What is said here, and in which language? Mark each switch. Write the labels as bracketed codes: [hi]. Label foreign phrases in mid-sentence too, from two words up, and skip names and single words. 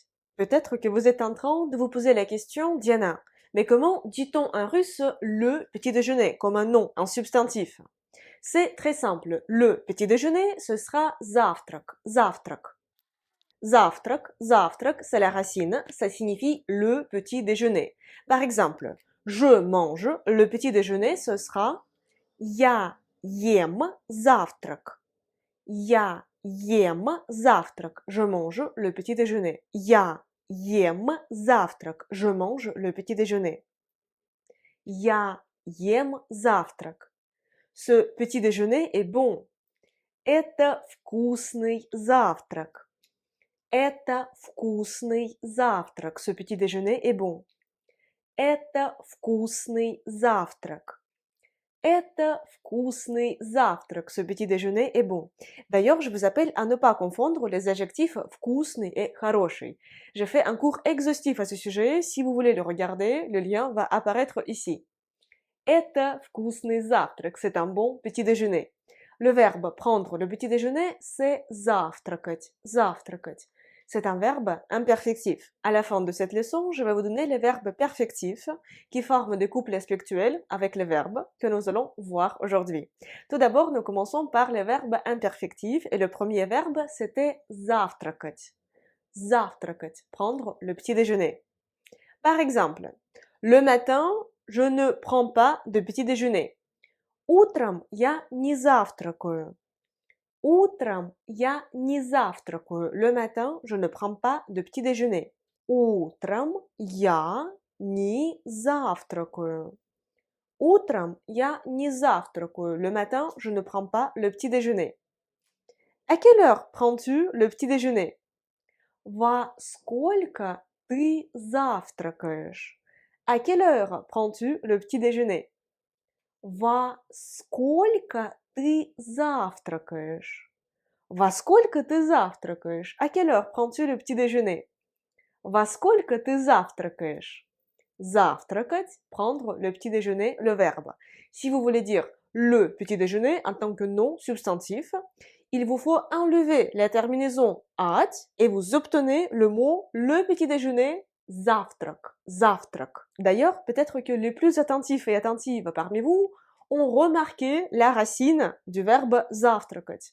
[fr] Peut-être que vous êtes en train de vous poser la question, Diana, mais comment dit-on en russe le petit déjeuner comme un nom, un substantif? C'est très simple. Le petit déjeuner, ce sera [ru] завтрак, завтрак. Завтрак, завтрак, [fr] c'est la racine, ça signifie le petit déjeuner. Par exemple, je mange le petit déjeuner, ce sera [ru] я ем завтрак. Я ем завтрак. [fr] Je mange le petit déjeuner. [ru] Я ем завтрак. [fr] Je mange le petit déjeuner. [ru] Я ем завтрак. [fr] Ce petit déjeuner est bon. [ru] Это вкусный завтрак. Это вкусный завтрак. [fr] Ce petit déjeuner est bon. [ru] Это вкусный завтрак. Это вкусный завтрак. [fr] Ce petit déjeuner est bon. D'ailleurs, je vous appelle à ne pas confondre les adjectifs вкусный et хороший. Je fais un cours exhaustif à ce sujet. Si vous voulez le regarder, le lien va apparaître ici. [ru] Это вкусный завтрак. [fr] C'est un bon petit déjeuner. Le verbe prendre le petit déjeuner, c'est [ru] завтракать. Завтракать. [fr] C'est un verbe imperfectif. À la fin de cette leçon, je vais vous donner les verbes perfectifs qui forment des couples aspectuels avec les verbes que nous allons voir aujourd'hui. Tout d'abord, nous commençons par les verbes imperfectifs et le premier verbe, c'était завтракать. [ru] Завтракать, [fr] prendre le petit déjeuner. Par exemple, le matin, je ne prends pas de petit déjeuner. [ru] Утром я не завтракаю. Утром я не завтракаю. [fr] Le matin, je ne prends pas de petit déjeuner. [ru] Утром я не завтракаю. Утром я не завтракаю. [fr] Le matin, je ne prends pas le petit déjeuner. À quelle heure prends-tu le petit déjeuner? [ru] Во сколько ты завтракаешь? [fr] À quelle heure prends-tu le petit déjeuner? [ru] Во сколько ты завтракаешь? Во сколько ты завтракаешь? [fr] À quelle heure prends-tu le petit déjeuner? [ru] Во сколько ты завтракаешь? Завтракать, [fr] prendre le petit déjeuner, le verbe. Si vous voulez dire le petit déjeuner en tant que nom substantif, il vous faut enlever la terminaison at et vous obtenez le mot le petit déjeuner [ru] завтрак, завтрак. [fr] D'ailleurs, peut-être que les plus attentifs et attentives parmi vous ont remarqué la racine du verbe завтракать.